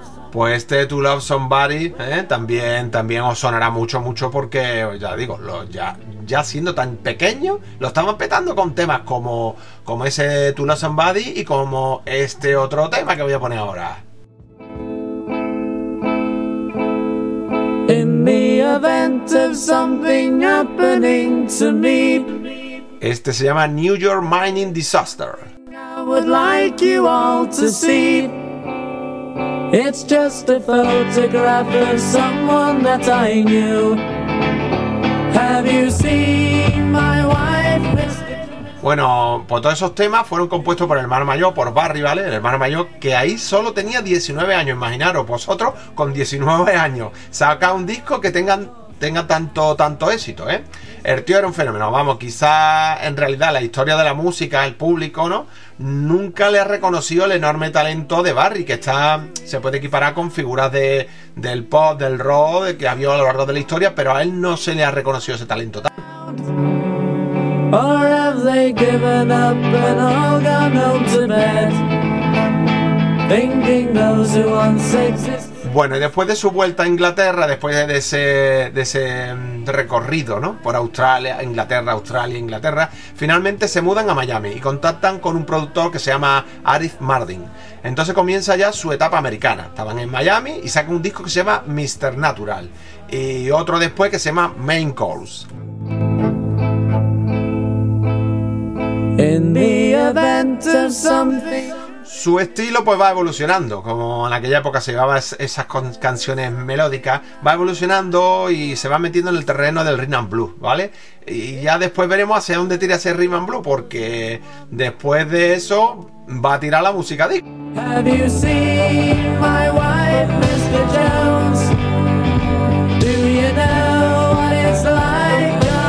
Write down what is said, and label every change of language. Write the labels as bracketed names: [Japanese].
[Spanish] Pues este To Love Somebody también os sonará mucho, mucho, porque ya digo, ya siendo tan pequeño, lo estaban petando con temas como ese To Love Somebody y como este otro tema que voy a poner ahora. [English] In the event of something happening to me. [Spanish] Este se llama New York Mining Disaster. [English] I would like you all to see. It's just a photograph of someone that I knew. Have you seen my wife? [Spanish] Bueno, pues todos esos temas fueron compuestos por el hermano mayor, por Barry, ¿vale? El hermano mayor, que ahí solo tenía 19 años. Imaginaros vosotros con 19 años saca un disco que tenga tanto éxito, ¿eh? El tío era un fenómeno. Vamos, quizá en realidad la historia de la música, el público, ¿no? Nunca le ha reconocido el enorme talento de Barry, que se puede equiparar con figuras del pop, del rock, que ha habido a lo largo de la historia, pero a él no se le ha reconocido ese talento. [English] Or have they given up and all gone home to bed, thinking those who once existed. [Spanish] Bueno, y después de su vuelta a Inglaterra, después de ese recorrido, ¿no? Por Australia, Inglaterra, Australia, Inglaterra, finalmente se mudan a Miami y contactan con un productor que se llama Arif Mardin. Entonces comienza ya su etapa americana. Estaban en Miami y sacan un disco que se llama Mr. Natural y otro después que se llama Main Course. [English] In the event of something. [Spanish] Su estilo pues va evolucionando, como en aquella época se llevaba esas canciones melódicas, va evolucionando y se va metiendo en el terreno del rhythm and blues, ¿vale? Y ya después veremos hacia dónde tira ese rhythm and blues, porque después de eso va a tirar la música disco. [English] Have you seen my wife, Mr. Jones? Do you know what it's like?